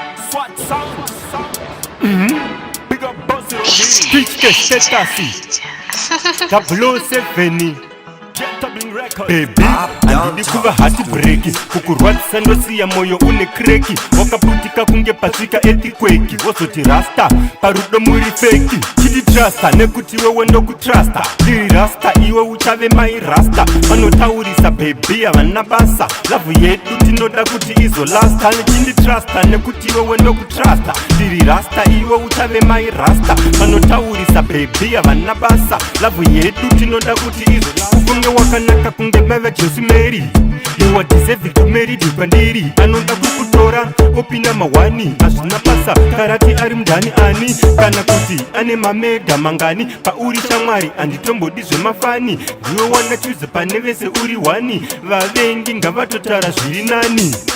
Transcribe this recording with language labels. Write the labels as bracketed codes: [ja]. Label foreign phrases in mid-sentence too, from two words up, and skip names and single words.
[en] Swat sound, sound. Mm-hmm. Big up Boss Road. Pitch the status. Double oh seven. Baby, [sn] handidi kuva heartbreak. Kukurwadzisa ndosiya moyo une kreki. Wakaputika kunge pasvika earthquake. Wozoti rasta, parudo muri feki. Chidi trusta, nekuti wewe ndokutrusta. Ndiri rasta, iwe uchave mai rasta. Vanotaurisa baby, havana basa. Love yedu tinoda kuti izolasta. Chindi trusta, nekuti wewe ndokutrusta. Ndiri rasta, iwe uchave mai rasta. Vanotaurisa baby, havana basa. Love yedu tinoda kuti izolasta. Kunge wakanaka kunge bava Josi Mary. [en] You are deserving to marry the kwandiri. [sn] Anoda kukutora, opinda mawani. Hazvina basa, karati ari mundani ani. Kana kuti ane mamega mangani. Pauri shamwari, handitombodi zvemafani. Ndiwe wanda choose pane vese uri wani. Vavengi ngavatotara zviri nani.